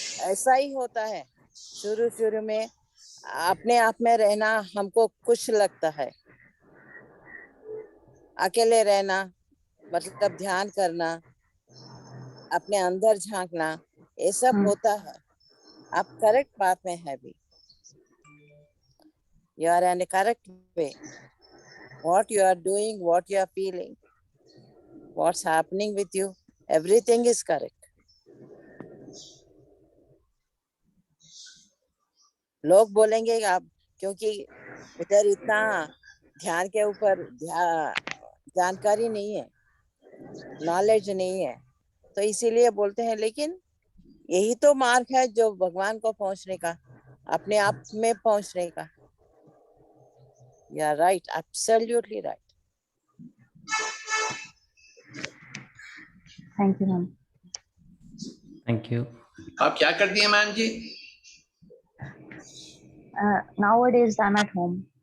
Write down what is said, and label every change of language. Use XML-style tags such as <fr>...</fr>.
<hi>ऐसा ही होता है, शुरू में अपने आप में रहना हमको कुछ लगता है, अकेले रहना मतलब ध्यान करना, अपने अंदर झांकना, ये सब होता है। आप करेक्ट बात में है भी,</hi> <en>you are in a correct way. What you are doing, what you are feeling, what's happening with you, everything is correct.</en> <hi>लोग बोलेंगे आप, क्योंकि इधर इतना ध्यान के ऊपर जानकारी नहीं है, नॉलेज नहीं है, तो इसीलिए बोलते हैं। लेकिन यही तो मार्ग है जो भगवान को पहुंचने का। अपने आप में पहुंचने का।</hi> <en>Yeah, right, absolutely right. Thank you ma'am. Thank you.</en> <hi>आप क्या करती हैं ma'am ji?</hi> <en>Nowadays I'm at home.</en>